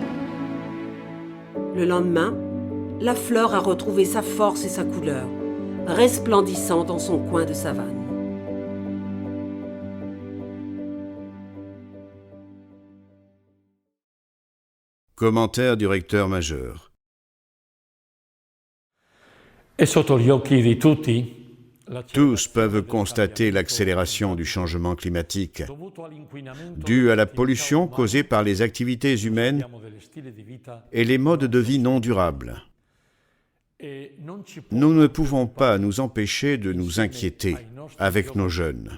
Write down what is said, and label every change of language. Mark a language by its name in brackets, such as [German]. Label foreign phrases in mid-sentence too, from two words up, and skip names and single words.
[French] Le lendemain, la fleur a retrouvé sa force et sa couleur, resplendissant dans son coin de savane. Commentaire du recteur majeur. [Italian] È sotto gli occhi di tutti. [French] Tous peuvent constater l'accélération du changement climatique due à la pollution causée par les activités humaines et les modes de vie non durables. Nous ne pouvons pas nous empêcher de nous inquiéter avec nos jeunes.